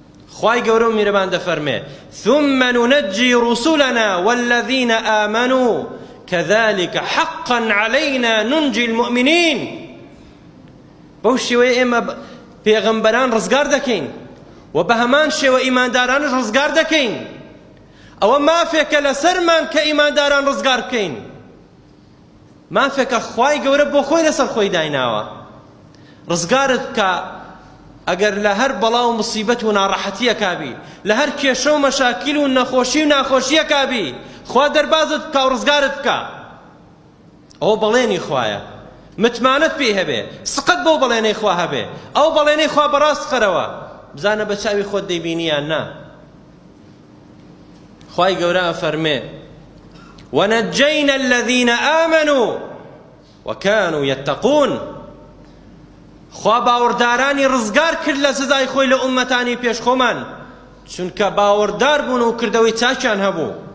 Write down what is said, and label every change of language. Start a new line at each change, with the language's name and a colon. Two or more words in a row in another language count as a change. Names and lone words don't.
Central Kurdish: خوای گەورە و میرەبان دەفەرمێ
Arabic: ثم ننجي رسلنا والذين آمنوا كذلك حقا علينا ننجي المؤمنين.
Central Kurdish: بەو شێوەیە ئێمە پێغەمبەران ڕزگار دەکەین و بە هەمان شێوە ئیماندارانش ڕزگار دەکەین. ئەوە مافێکە لەسەرمان کە ئیمانداران ڕزگار بکەین، مافێکە خوای گەورە بۆ خۆی لەسەر خۆی دایناوە. ڕزگارت بکە ئەگەر لە هەر بەڵا و مصیبەت و ناڕەحەتیە کابی، لە هەر کێشە و مەشاکیل و نەخۆشی و ناخۆشیە کابی، خوا دەربازت بکە و ڕزگارت بکە. ئەوە بەڵێنی خوایە، متمانەت پێی هەبێ، سقت بۆ بەڵێنەی خوا هەبێ، ئەو بەڵێنەی خوا بەڕاست خەرەوە، بزانە بە چاوی خۆت دەیبینیان نا. خوای گەورە فەرمێ
Arabic: ونجينا الذين آمنوا وكانوا يتقون.
Central Kurdish: خوا باوەڕدارانی ڕزگار کرد لە سزای خۆی لە ئومەتانی پێشخۆمان، چونکە باوەڕدار بوون و کردەوەی چاکیان هەبوو.